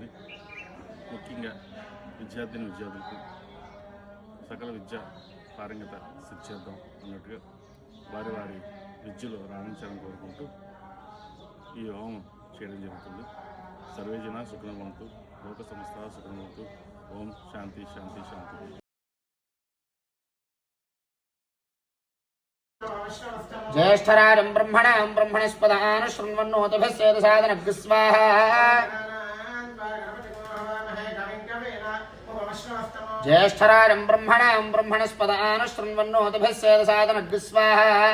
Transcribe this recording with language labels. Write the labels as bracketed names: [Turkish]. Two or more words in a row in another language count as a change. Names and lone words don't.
[Telugu] ముఖ్యంగా విద్యార్థులకు సకల విద్య పారంగత శిక్షిద్దాం అన్నట్టుగా వారి వారి విద్యలో రాణించాలని కోరుకుంటూ ఈ హోమం చేయడం జరుగుతుంది. [Sanskrit] సర్వే జన సుఖనవంతు, లోక సంస్థ సుఖనవంతు. ఓం శాంతి శాంతి శాంతి. ज्येष्ठराजं ब्रह्मणां ब्रह्मणस्पदान शृण्वन्नोतभस्येदसादनग् स्वाहा। ज्येष्ठराजं ब्रह्मणां ब्रह्मणस्पदान शृण्वन्नोतभस्येदसादनग् स्वाहा।